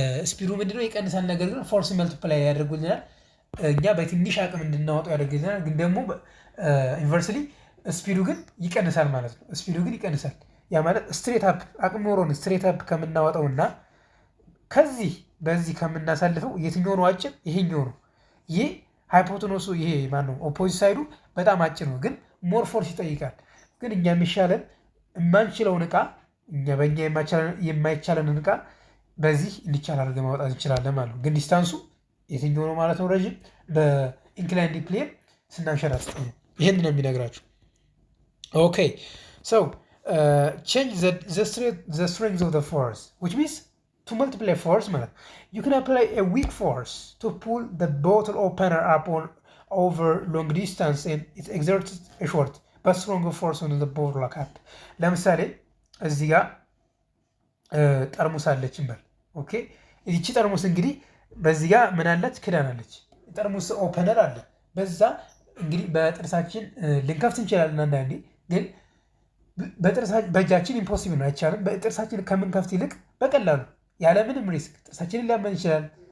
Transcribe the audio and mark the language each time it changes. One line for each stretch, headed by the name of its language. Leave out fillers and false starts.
Amharic: ስፒዱ ምንድነው ይቀንሳል፣ ነገር ግን ፎርስ መልቲፕላይ ያደርጉልናል። እኛ በትንሽ አቅም እንድናወጣው ያደርጉልናል። ግን ደግሞ ኢንቨርስሊ ስፒዱ ግን ይቀንሳል ማለት ነው። ያ ማለት ስትሬት አፕ አቅም ኖሮን ስትሬት አፕ ከምናወጣውና በዚህ ከምናሳልፈው የትኛው ነው አጭር? ይሄኛው ነው። ይሄ ሃይፖቴኖሱ ይሄ ማነው ኦፖዚት ሳይዱ በጣም አጭር ነው፣ ግን ሞር ፎርስ ይጠይቃል። ግን እኛ የሚሻለን የማንችለውን እቃ በእኛ የማይቻለንን እቃ በዚህ እንዲቻል አድርገን ማውጣት እንችላለን ማለት ነው። ግን ዲስታንሱ የትኛው ነው ማለት ነው? ረዥም በኢንክላይንድ ፕሌን ስናንሸራጥጥ ነው። ይህን ነው የሚነግራችሁ።
English: ኦኬ ሶ change the strength of the force, which means to multiply force ማለት you can apply a weak force to pull the bottle opener up over long distance and it exerts a short but stronger force on the bottle cap.
Amharic: ለምሳሌ እዚህ ጋር ጠርሙስ አለች እንበል። ኦኬ እቺ ጠርሙስ እንግዲህ በዚህ ጋር ምን አለች? ክዳን አለች። ጠርሙስ ኦፐነር አለ። በዛ እንግዲህ በጥርሳችን ልንከፍት እንችላለን አንዳንዴ፣ ግን በእጃችን ኢምፖሲብል ነው፣ አይቻልም። በጥርሳችን ከምንከፍት ይልቅ በቀላሉ ያለምንም ሪስክ ጥርሳችንን ሊያመን ይችላል፣